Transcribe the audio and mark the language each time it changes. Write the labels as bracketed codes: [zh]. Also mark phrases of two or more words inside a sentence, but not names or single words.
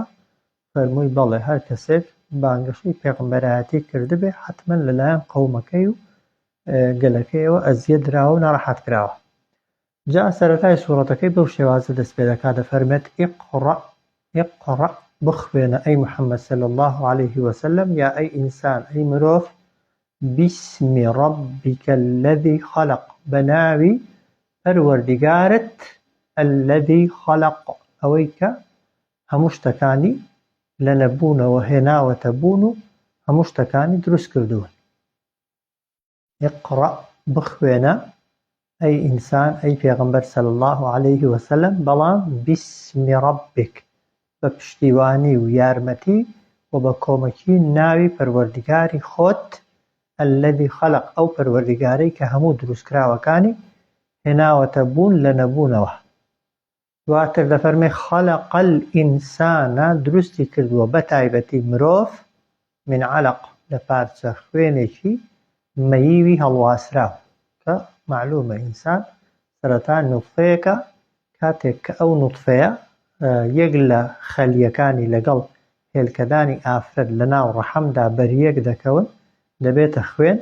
[ckb] فەرمووی بەڵێ، هەر کەسێک بانگەشەی پێغەمبەرایەتی کردبێ حتمما لەلایەن قەومەکەی و گەلەکەیەوە ئەزیەت دراوە و ناڕەحەت کراوە. جا سەرەتای سوورەتەکەی بەو شێوازە دەست پێ دەکات، دەفەرمێت اقرأ بخوێنە ئەی محەممەد [ar] صلی الله عليه وسلم، [ckb] یا ئەی ئینسان ئەی مرۆڤ، [ar] بسم ربك الذي خلق [ckb] بەناوی پەروەردیگارت [ar] الذي خلق [ckb] ئەوەی کە هەموو شتەکانی لە نەبوونەوە هێناوەتە بوون و هەموو شتەکانی دروست کردوون. اقرأ بخوێنە ئەی ئینسان ئەی پێغەمبەر [ar] صلی الله عليه وسلم، [ckb] بەڵام [ar] بسم ربك [ckb] بە پشتیوانی و یارمەتی و بە کۆمەکی ناوی پەروەردیگاری خۆت [ar] الذي خلق [ckb] ئەو پەروەردیگارەی کە هەموو دروستکراوەکانی هێناوەتە بوون لە نەبوونەوە. دواتر دەفەرمێ [ar] خەلق الئینسانە [ckb] دروستی کردووە بە تایبەتی مرۆڤ [ar] من علق [ckb] لە پارچە خوێنێکی مەییوی هەڵواسراو کە معلومە ئینسان سەرەتا نوتفەیەکە کاتێک کە ئەو نوتفەیە یەک لە خەلیەکانی لەگەڵ هێلکەدانی ئافرەت لە ناو ڕەحەمدا بەریەک دەکەون دەبێتە خوێن